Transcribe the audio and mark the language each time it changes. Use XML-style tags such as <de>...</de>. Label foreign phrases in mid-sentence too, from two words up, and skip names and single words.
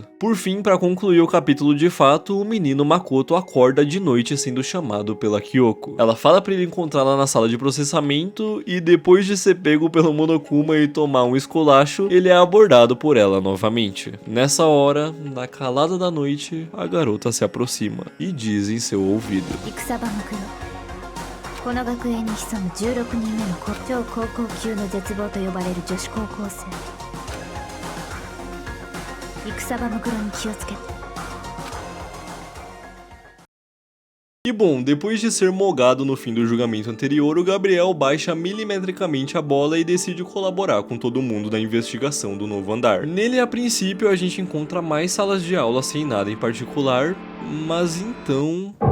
<pt>Por fim, para concluir o capítulo de fato, o menino Makoto acorda de noite sendo chamado pela Kyoko. Ela fala para ele encontrá-la na sala de processamento e depois de ser pego pelo Monokuma e tomar um esculacho, ele é abordado por ela novamente. Nessa hora, na calada da noite, a garota se aproxima e diz em seu ouvido:</pt> <ja>この学園に潜む16人目の超高校級の絶望と呼ばれる女子高校生。戦場袋に気をつけて。</ja> <pt>E bom, depois de ser mogado no fim do julgamento anterior, o Gabriel baixa milimetricamente a bola e decide colaborar com todo mundo na investigação do novo andar. Nele, a princípio, a gente encontra mais salas de aula sem nada em particular, mas então...</pt>